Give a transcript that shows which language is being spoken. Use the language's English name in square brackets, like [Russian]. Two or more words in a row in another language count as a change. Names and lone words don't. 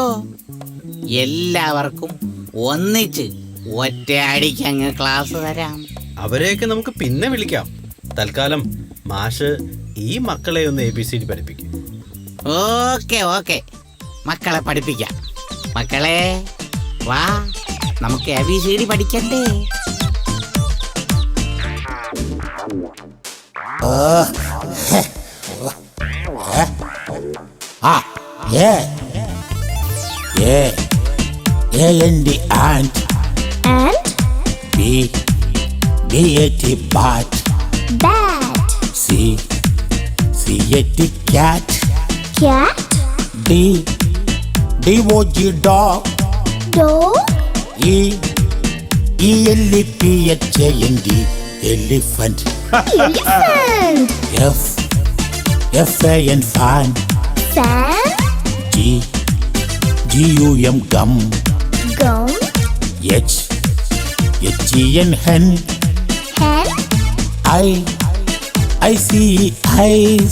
[Malayalam] എല്ലാവർക്കും ഒന്നിച്ച് ഒറ്റയടിക്ക് അങ്ങ് ക്ലാസ് തരാം. അവരെയൊക്കെ നമുക്ക് പിന്നെ വിളിക്കാം. തൽക്കാലം മാഷ് ഈ മക്കളെ ഒന്ന് ABCD പഠിപ്പിക്കും. [English] okay okay, [Malayalam] മക്കളെ പഠിപ്പിക്കാം. മക്കളെ വാ, നമുക്ക് ABCD പഠിക്കണ്ടേ? [English] A-N-D ant. And B-A-T bat. bat. C-A-T cat. Cat. D-O-G dog. Dog. E-L-E-P-H-A-N-D elephant. Elephant. F-A-N fan. Fan. G-U-M gum. Gum. H-E-N hen. Hen. I-C-E-Eyes.